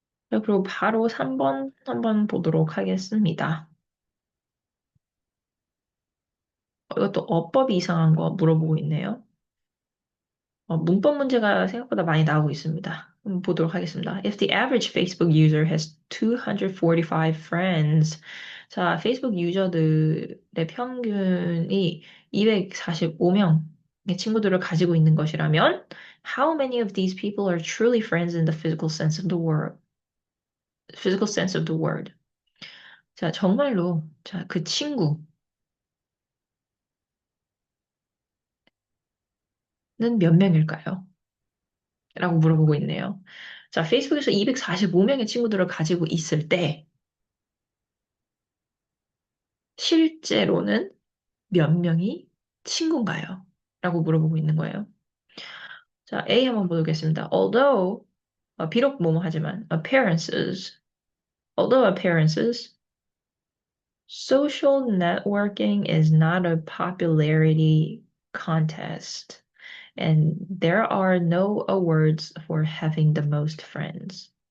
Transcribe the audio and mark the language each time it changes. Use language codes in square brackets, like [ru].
[ko] 그리고 바로 3번 한번 보도록 하겠습니다. 이것도 어법이 이상한 거 물어보고 있네요. 문법 문제가 생각보다 많이 나오고 있습니다. 한번 보도록 하겠습니다. [en] If the average Facebook user has 245 friends. [ko] 자, 페이스북 유저들의 평균이 245명의 친구들을 가지고 있는 것이라면 [en] How many of these people are truly friends in the physical sense of the word? Physical sense of the word. [ko] 자, 정말로 자, 그 친구는 몇 명일까요? 라고 물어보고 있네요. 자, 페이스북에서 245명의 친구들을 가지고 있을 때, 실제로는 몇 명이 친구인가요? 라고 물어보고 있는 거예요. 자, A 한번 보겠습니다. Although, 비록 뭐뭐 하지만, appearances, [en] Although appearances, social networking is not a popularity contest, and there are no awards for having the most friends.